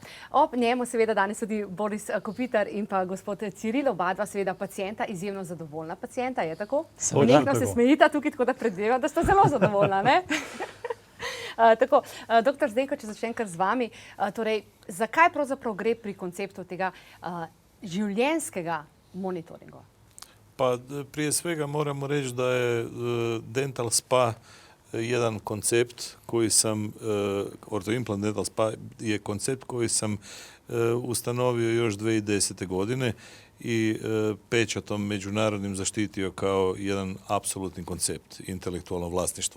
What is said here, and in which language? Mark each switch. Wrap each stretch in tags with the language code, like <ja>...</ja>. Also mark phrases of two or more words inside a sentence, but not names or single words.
<sl>Ob njemu seveda danes tudi Boris Kopitar in pa gospod Ciril, oba dva seveda pacienta, izjemno zadovoljna pacienta, je tako? Nekno se smejita tukaj, tako da predvidevam, da sta zelo zadovoljna, ne? Tako, doktor Zdenko, če začnem kar z vami, torej, zakaj pravzaprav gre pri konceptu tega življenjskega monitoringa?</sl> <hr>Pa prije svega moramo reći da je Dental Spa jedan koncept koji sam, ortoimplant Dental Spa je koncept koji sam ustanovio još 2010. godine i pečatom međunarodnim zaštitio kao jedan apsolutni koncept, intelektualno vlasništvo.</hr>